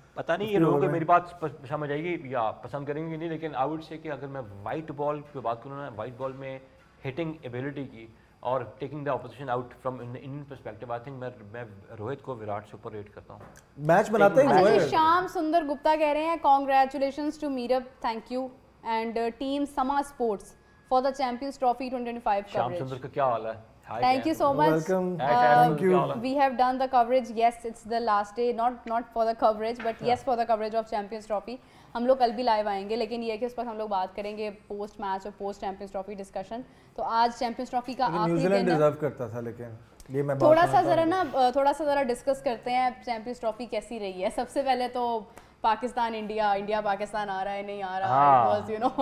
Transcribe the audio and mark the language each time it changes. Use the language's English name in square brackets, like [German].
[Hindi] पता नहीं ये लोगों को मेरी बात समझ आएगी या पसंद करेंगे नहीं, लेकिन [English] I would say [Hindi] कि अगर मैं वाइट बॉल की बात करूँ ना, वाइट बॉल में हिटिंग एबिलिटी की और [English] taking the opposition out from Indian perspective, I think [Hindi] मैं रोहित को विराट से ऊपर रेट करता हूँ. मैच बनाते ही अच्छा जी, [English] Shyam Sundar Gupta [Hindi] कह रहे हैं [English] congratulations to Meerab, thank you and team Samaa sports for the champions trophy 2025 [Hindi] Shyam [English] Coverage. [Hindi] सुंदर का क्या हाल है? [English] Thank you so much. Welcome. Thank you. We have done the coverage. Yes, it's the last day. Not for the coverage, but yes for the coverage of Champions Trophy. [Hindi] हम लोग कल भी live आएंगे, लेकिन ये है कि उस पर हम लोग बात करेंगे पोस्ट मैच और पोस्ट चैंपियंस ट्रॉफी डिस्कशन. तो आज चैंपियंस ट्रॉफी का आखिरी दिन न्यूजीलैंड डिजर्व करता था, लेकिन ये मैं थोड़ा सा जरा डिस्कस करते हैं चैंपियंस ट्रॉफी कैसी रही है. सबसे पहले तो पाकिस्तान इंडिया पाकिस्तान आ रहा है नहीं आ रहा है, [English] was you know